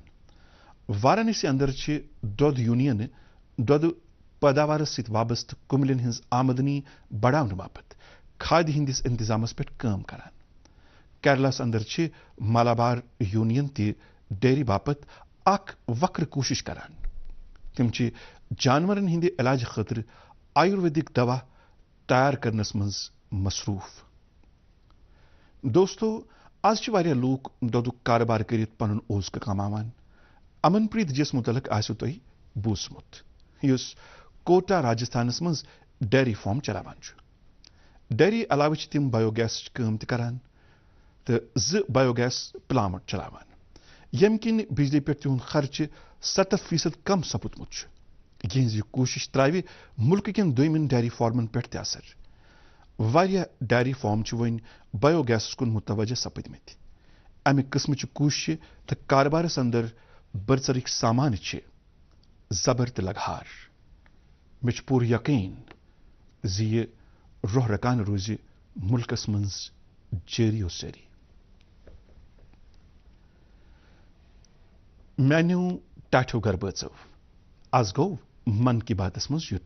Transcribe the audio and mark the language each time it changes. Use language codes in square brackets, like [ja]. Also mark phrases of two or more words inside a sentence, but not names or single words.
[ks] وارانسی اندر چھِ دۄد یوٗنینہٕ دۄدٕ پٲداوارس سۭتۍ وابستہٕ کُملٮ۪ن ہٕنٛز آمدنی بڑاونہٕ باپتھ کھادِ ہٕنٛدِس انتظامس پٮ۪ٹھ کٲم کران کیرلاہس اندر چھِ مالابار یوٗنین تہِ ڈیری باپتھ اخ وقر کوشش کران تم جانورن ہند علاج خاطر آیورویدک دوا تیار کرنس مز مصروف. دوستو آج واریاہ لوک دودک کاربار کرت پن اوزکہ کماوان. امن پریت جس متعلق آسو تہ بوزمت یس کوٹا راجستھانس مز ڈیری فارم چلاوان. ڈیری علاوہ تم بایو گیس کام تہ کران تو بایو گیس پلانٹ چلاوان یم کن بجلی پہ تہد خرچہ 70% کم سپدمت. یہذ یہ کوشش تراوی ملک کن دویمن ڈیری فارمن پہ تہ اثر. واریاہ ڈیری فارم ون بایو گیسس کن متوجہ سپدمت. امہ قسم کوشش تو کاربارس اندر برسرک سامان زبر تو لگہار. مے پور یقین یہ روح رکان روز ملکس مز جاری و ساری. میانو ٹاٹھو گر بچو آز گو من کی باتس مز یوت.